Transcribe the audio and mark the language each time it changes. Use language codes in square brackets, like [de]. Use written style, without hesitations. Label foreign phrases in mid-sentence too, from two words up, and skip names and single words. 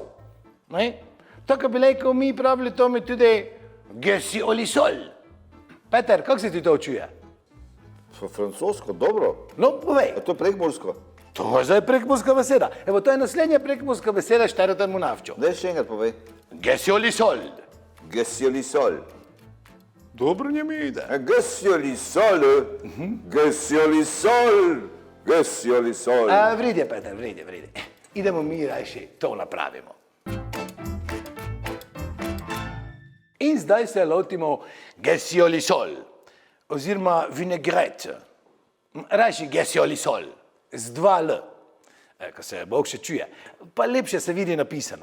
[sl] Tako bi rekel, mi pravili tome tudi gesi oli sol. Peter, kako se ti to čuje? Francosko, dobro. No, povej. A to je prekmursko? To je zdaj prekmurska beseda. Evo, to je naslednja prekmurska beseda Štarotan Munavčo. Daj še enkrat povej. Gesi oli sol. Gesi oli sol. Dobro njemi ide. Gesi oli sol. Gesi oli sol. Gesi oli sol. Vridi, Peter, vridi. Idemo mi rajši to napravimo. In zdaj se lotimo gesi oli sol, oziroma vinegret. Rajši gesi oli sol, z 2 L, ko se Bog še čuje, pa lepše se vidi napisano.